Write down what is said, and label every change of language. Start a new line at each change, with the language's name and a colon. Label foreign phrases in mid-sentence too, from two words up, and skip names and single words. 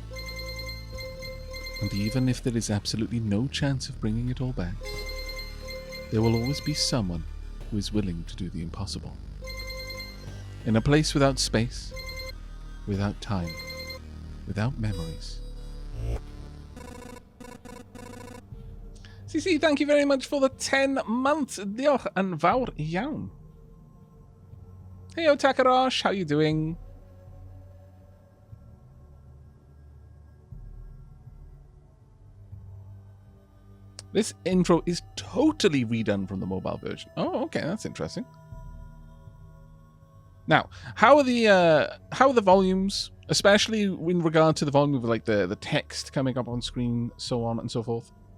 English: And even if there is absolutely no chance of bringing it all back, there will always be someone who is willing to do the impossible. In a place without space, without time, without memories. CC, thank you very much for the 10 months.
Welsh: Diolch yn fawr iawn. Hey, Takarash,
English: how you doing? This intro is totally redone from the mobile version. Oh, okay, that's interesting. Now, how are the volumes, especially in regard to the volume of like the text coming up on screen, so on and so forth?